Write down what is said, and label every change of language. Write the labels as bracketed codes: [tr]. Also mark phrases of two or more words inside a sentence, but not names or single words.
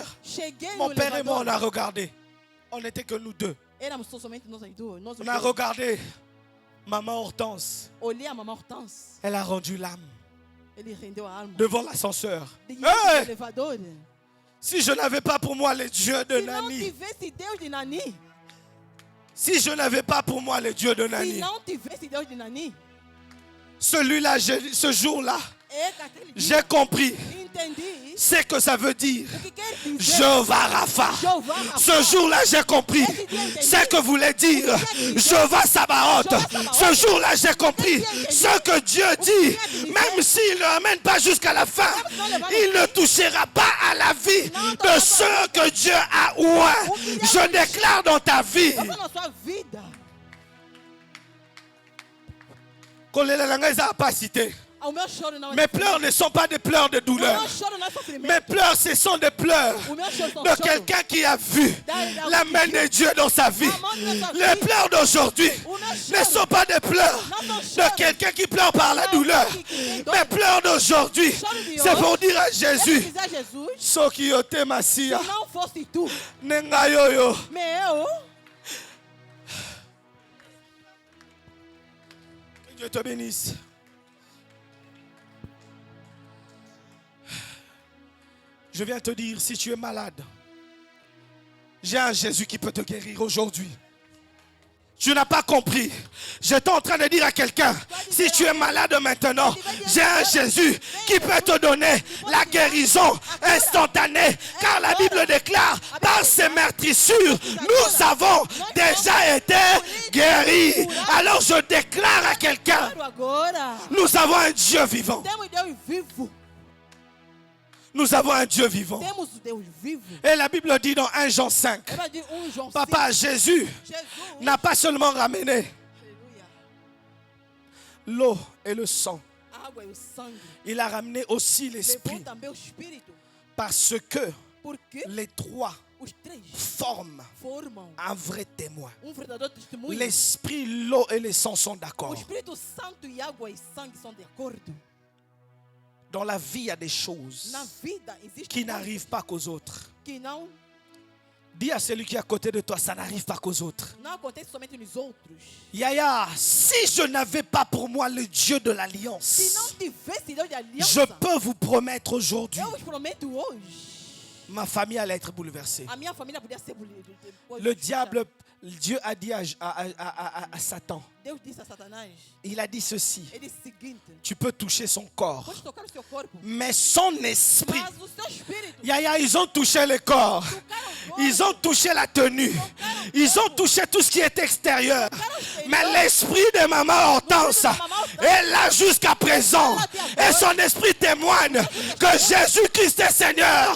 [pt] Cheguei [fr] Mon [pt] no [fr] père et moi, on [pt] elevador. [fr] a regardé. On n'était que nous deux. [pt] Éramos somente nós dois. Nós os [fr] On a [pt] dois. [fr] regardé Maman Hortense. [pt] Olhei a mamãe Hortência. [fr] Elle a rendu l'âme [pt] Ele rendeu a alma. [fr] devant l'ascenseur. [pt] Diante do Hey! elevador. [fr] Si je n'avais pas pour moi les dieux de [pt] Se não [fr] Nani, [pt] tivesse Deus de Nani, [fr] si je n'avais pas pour moi les dieux de [pt] se [fr] Nani, [pt] não tivesse Deus de Nani, [fr] celui-là, ce jour-là, [pt] é que aquele dia [fr] j'ai compris [pt] entendi [fr] ce que ça veut dire. [pt] o que quer dizer. [fr] Jehovah Rapha. [pt] Jeová Rapha. [fr] Ce jour-là, j'ai compris ce que voulait dire Jehovah Sabaoth. Ce jour-là, j'ai compris ce que Dieu dit. Même s'il ne l'amène pas jusqu'à la fin, il ne touchera pas à la vie de ceux que Dieu a oint. Je déclare dans ta vie. [pt] Eu falo na sua vida. [ln] Kolela na ngai eza [fr] pas cité. [pt] O meu choro não é [fr] Mes pleurs ne sont pas des pleurs de [pt] O [fr] douleur. [pt] meu choro não é sofrimento. [fr] Mes pleurs, ce sont des pleurs [pt] O meu choro são [fr] de [pt] choros. [fr] quelqu'un qui a vu la main de Dieu dans sa vie. Les pleurs d'aujourd'hui ne sont pas des pleurs de quelqu'un qui pleure par la douleur. Mes pleurs d'aujourd'hui, c'est pour dire à [pt] Eu [fr] Jésus, [pt] dizer a Jesus, so qui yote masia, se não fosse tu, nenga yoyo. mais eu, [fr] Que Dieu te bénisse. Je viens te dire, si tu es malade, j'ai un Jésus qui peut te guérir aujourd'hui. Tu n'as pas compris. J'étais en train de dire à quelqu'un, si tu es malade maintenant, j'ai un Jésus qui peut te donner la guérison instantanée. Car la Bible déclare, par ses meurtrissures, nous avons déjà été guéris. Alors je déclare à quelqu'un, [pt] quero agora. [fr] nous avons un Dieu vivant. [pt] Temos Deus vivo. [fr] Nous avons un Dieu vivant. [pt] Temos Deus vivo. [fr] Et la Bible dit dans 1 Jean 5, [pt] Ele vai dizer João [fr] Papa, Jésus [pt] 5, Jesus, [fr] n'a pas seulement ramené [pt] aleluia, [fr] l'eau et le sang, [pt] a água e o sangue, [fr] il a ramené aussi [pt] levou [fr] l'esprit. [pt] também o Espírito, [fr] Parce que [pt] porque [fr] les trois [pt] os três [fr] forment [pt] formam [fr] un vrai témoin. [pt] verdadeiro testemunho. [fr] L'esprit, l'eau et le sang sont [pt] O [fr] d'accord. [pt] Espírito Santo e água e sangue são de acordo. [fr] Dans la vie, il y a des choses [pt] Na vida existe [fr] qui [pt] coisas [fr] n'arrivent pas qu'aux autres. [pt] que não [fr] Dis à celui qui est à côté de toi, ça n'arrive pas qu'aux autres. [pt] acontecem somente nos outros. [fr] Yaya, si je n'avais pas pour moi le Dieu de [pt] Se [fr] l'alliance, [pt] não tivesse Deus de [fr] je [pt] aliança, [fr] peux vous promettre aujourd'hui, [pt] eu vos prometo hoje, [fr] ma famille allait être bouleversée. [pt] a minha família podia ser [fr] Le diable, Dieu a dit à Satan, [pt] Deus disse a Satanás, [fr] il a dit ceci, [pt] ele disse o seguinte, [fr] tu peux toucher son corps, [pt] pode tocar no seu corpo, [fr] mais son esprit, [pt] mas o seu espírito, [fr] Yaya, ils ont touché le corps, ils ont touché la tenue, ils ont touché tout ce qui est extérieur, mais l'esprit de maman Hortense est là jusqu'à présent, et son esprit témoigne que Jésus-Christ est Seigneur.